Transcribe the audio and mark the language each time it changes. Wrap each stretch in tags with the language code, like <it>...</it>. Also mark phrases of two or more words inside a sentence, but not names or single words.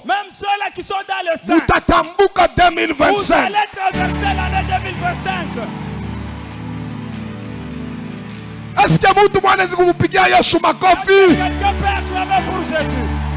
<fr>même ceux-là qui sont dans le sein,</fr> <sw>mutatambuka 2025.</sw> <fr>Vous allez traverser l'année 2025. Est-ce que</fr> <sw>mtu mwanaweza kumpigia Yesu makofi?</sw> <fr>Quelqu'un peut acclamer pour Jésus.</fr>